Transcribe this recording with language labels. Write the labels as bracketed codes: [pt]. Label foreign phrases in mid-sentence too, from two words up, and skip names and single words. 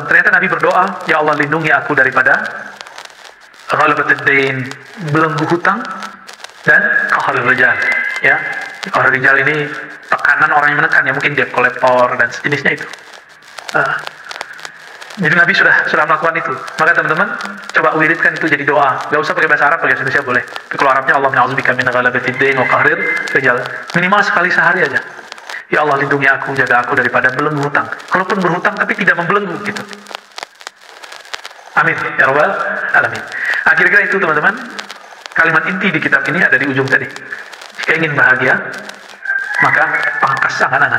[id] Ternyata Nabi berdoa, ya Allah lindungi aku daripada [ar] غلبة الدين, [id] belenggu hutang, dan [ar] قهر الرجال. [id] Ya, [ar] قهر الرجال [id] ini tekanan orang yang menekan, ya, mungkin [en] debt collector [id] dan sejenisnya itu. Jadi Nabi sudah melakukan itu. Maka teman-teman coba wiridkan itu jadi doa. Gak usah pakai bahasa Arab, pakai Indonesia boleh. Tapi kalau Arabnya [ar] الله نعوذ بك من غلبة الدين وقهر الرجال. [id] Minimal sekali sehari aja. Ya Allah lindungi aku, jaga aku daripada belenggu hutang. Kalaupun berhutang tapi tidak membelenggu gitu. [ar] آمين يا رب العالمين. [id] Kira-kira itu teman-teman. Kalimat inti di kitab ini ada di ujung tadi. Jika ingin bahagia, maka pangkas angan-angan.